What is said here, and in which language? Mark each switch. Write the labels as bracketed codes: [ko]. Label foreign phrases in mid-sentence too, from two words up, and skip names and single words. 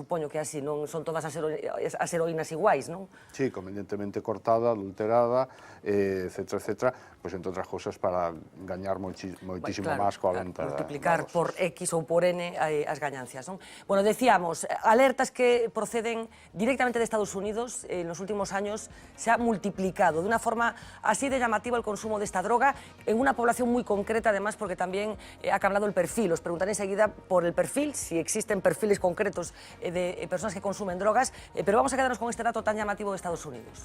[gl] Supoño que así, non son todas as heroínas iguais, non? Sí, convenientemente cortada, adulterada, etcétera, pois entre outras cousas para gañar moitísimo máis coa venta. Multiplicar por X ou por N as gañancias, non? [es] Bueno, decíamos, alertas que proceden directamente de Estados Unidos en los últimos años se ha multiplicado de una forma así de llamativa el consumo de esta droga en una población muy concreta, además, porque también ha cambiado el perfil. Os preguntaré enseguida por el perfil, si existen perfiles concretos de personas que consumen drogas, pero vamos a quedarnos con este dato tan llamativo de Estados Unidos.